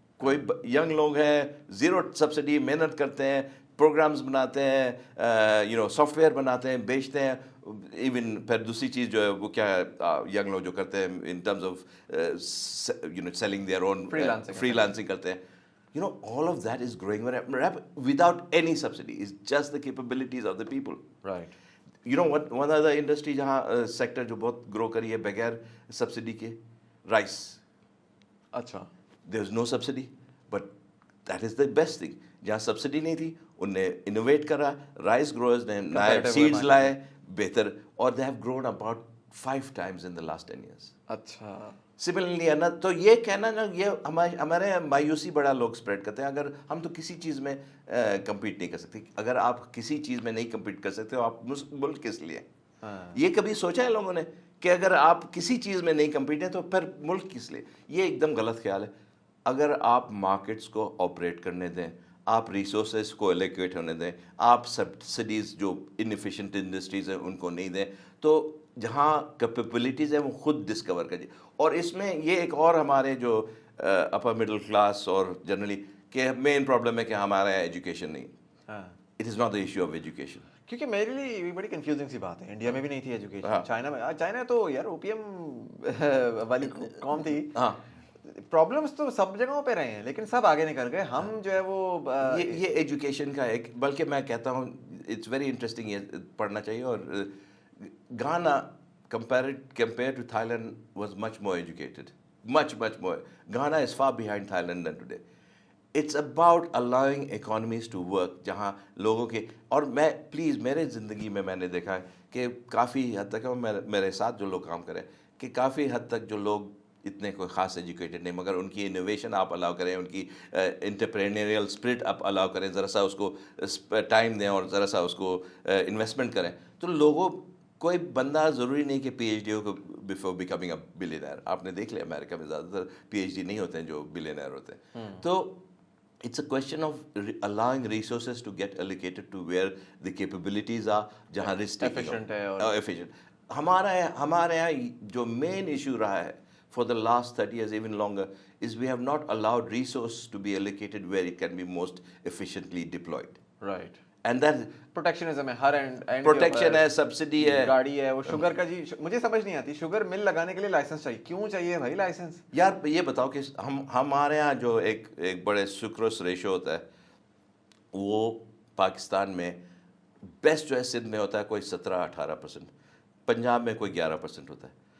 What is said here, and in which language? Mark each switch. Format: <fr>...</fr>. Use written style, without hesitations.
<ur>کوئی ینگ لوگ ہیں, زیرو سبسڈی, محنت کرتے ہیں, پروگرامز بناتے ہیں, سافٹ ویئر بناتے ہیں, بیچتے ہیں. ایون پھر دوسری چیز جو ہے وہ کیا ہے, ینگ لوگ جو کرتے ہیں in terms of selling their own, free lancing کرتے ہیں.</ur> <en>All of that is growing without any subsidy. It's just the capabilities of the people. Right. One other industry</en> <ur>جہاں سیکٹر جو بہت گرو کری ہے بغیر سبسڈی کے, رائس. اچھا.</ur> <en>There is no subsidy, but that is the best thing.</en> <ur>جہاں subsidy نہیں تھی ان نے انوویٹ کرا, رائس گروئرز نے نئے سیڈز لائے بہتر, اور</ur> <en>they have grown about 5 times in the last 10 years.</en> <ur>اچھا. سملرلی ہے نا, تو یہ کہنا نا, یہ ہمارے مایوسی بڑا لوگ اسپریڈ کرتے ہیں. اگر ہم تو کسی چیز میں کمپیٹ نہیں کر سکتے, اگر آپ کسی چیز میں نہیں کمپیٹ کر سکتے ہو آپ ملک کس لیے؟ یہ کبھی سوچا ہے لوگوں نے کہ اگر آپ کسی چیز میں نہیں کمپیٹ ہیں تو پھر ملک کس لیے؟ یہ ایک دم غلط خیال ہے. اگر آپ مارکیٹس کو آپریٹ کرنے دیں, آپ ریسورسز کو ایلوکیٹ ہونے دیں, آپ سبسڈیز جو انفیشینٹ انڈسٹریز ہیں ان کو نہیں دیں, تو جہاں کیپیبلٹیز ہیں وہ خود ڈسکور کریے. اور اس میں یہ ایک اور ہمارے جو اپر مڈل کلاس اور جنرلی کہ مین پرابلم ہے کہ ہمارا ایجوکیشن نہیں.</ur> <en>It is not the issue of education.</en> <ur>کیونکہ میرے لیے بڑی کنفیوزنگ سی بات ہے, انڈیا میں بھی نہیں تھی ایجوکیشن, چائنا تو یار اوپیم والی قوم تھی. پرابلمس تو سب جگہوں پہ رہے ہیں لیکن سب آگے نکل گئے. ہم جو ہے وہ یہ ایجوکیشن کا ایک, بلکہ میں کہتا ہوں</ur> <en>it's very interesting,</en> <ur>یہ پڑھنا چاہیے.</ur> <en>اور Ghana compared to Thailand was much more educated, much more. Ghana is far behind Thailand than today. It's about allowing economies to work</en> <ur>جہاں لوگوں کے, اور میں پلیز میرے زندگی میں نے دیکھا ہے کہ کافی حد تک میرے ساتھ جو لوگ کام کریں کہ کافی حد تک جو لوگ اتنے کوئی خاص ایجوکیٹڈ نہیں, مگر ان کی انوویشن آپ الاؤ کریں, ان کی انٹرپرینیریل اسپرٹ آپ الاؤ کریں, ذرا سا اس کو ٹائم دیں اور ذرا سا اس کو انویسٹمنٹ کریں, تو لوگوں کوئی بندہ ضروری نہیں کہ P H D ہو</ur> <en>Before becoming a billionaire.</en> <ur>آپ نے دیکھ لیا امریکہ میں زیادہ تر پی ایچ ڈی نہیں ہوتے ہیں جو بلینئر ہوتے ہیں.</ur> <en>تو it's a question of allowing resources to get allocated to where the capabilities are,</en> <ur>جہاں</ur> <en>risk</en> <ur>efficient ہے اور</ur> <en>efficient.</en> <ur>ہمارے یہاں جو مین ایشو رہا ہے</ur> <en>for the last 30 years, even longer, is we have not allowed resource to be allocated where it can be most efficiently deployed. Right. And that</en> <ur>protectionism ہے, ہر and protection ہے, subsidy ہے, گاڑی ہے. وہ sugar کا جی مجھے سمجھ نہیں آتی, شوگر مل لگانے کے لیے لائسنس چاہیے, کیوں چاہیے بھائی لائسنس؟ یار یہ بتاؤ کہ ہمارے یہاں جو ایک بڑے سکروس ریشو ہوتا ہے وہ پاکستان میں بیسٹ جو ہے سندھ میں ہوتا ہے کوئی 17-18%, پنجاب میں کوئی 11% ہوتا ہے.</ur>